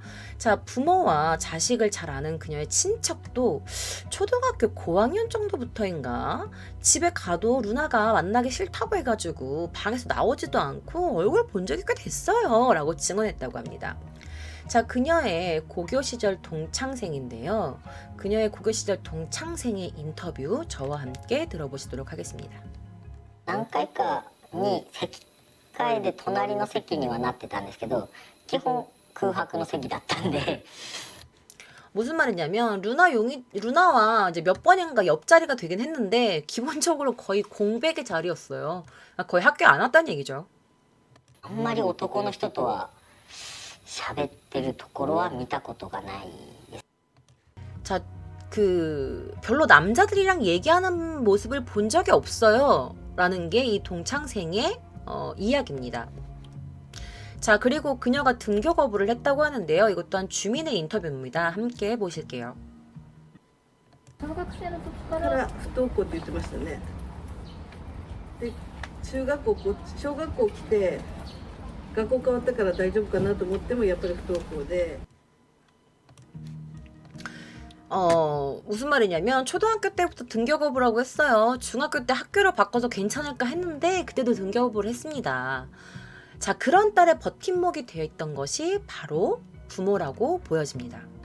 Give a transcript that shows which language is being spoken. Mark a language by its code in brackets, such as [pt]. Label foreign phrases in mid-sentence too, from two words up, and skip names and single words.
[ko] 자, 부모와 자식을 잘 아는 그녀의 친척도 초등학교 고학년 정도부터인가 집에 가도 루나가 만나기 싫다고 해가지고 방에서 나오지도 않고 얼굴 본 적이 꽤 됐어요. 라고 증언했다고 합니다. 자, 그녀의 고교 시절 동창생인데요. 그녀의 고교 시절 동창생의 인터뷰 저와 함께 들어보시도록 하겠습니다. [ja] 何回かに席替えで隣の席にはなってたんですけど、基本空白の席だったんで [ko] 무슨 말이냐면 루나와 이제 몇 번인가 옆자리가 되긴 했는데 기본적으로 거의 공백의 자리였어요. 거의 학교에 안 왔다는 얘기죠. [ja] あんまり男の人とは喋ってるところは見たことがないです。 [ko] 자, 별로 남자들이랑 얘기하는 모습을 본 적이 없어요. 라는 게 이 동창생의 이야기입니다. 자, 그리고 그녀가 등교 거부를 했다고 하는데요. 이것 또한 주민의 인터뷰입니다. 함께 보실게요. [ja] 小学生の時かからら不登校って言ってましたね。で小学校来て学校変わったから大丈夫かなと思ってもやっぱり不登校で。 [ko] 무슨 말이냐면 초등학교 때부터 등교 거부라고 했어요. 중학교 때 학교를 바꿔서 괜찮을까 했는데 그때도 등교 거부를 했습니다. 자, 그런 딸의 버팀목이 되어 있던 것이 바로 부모라고 보여집니다.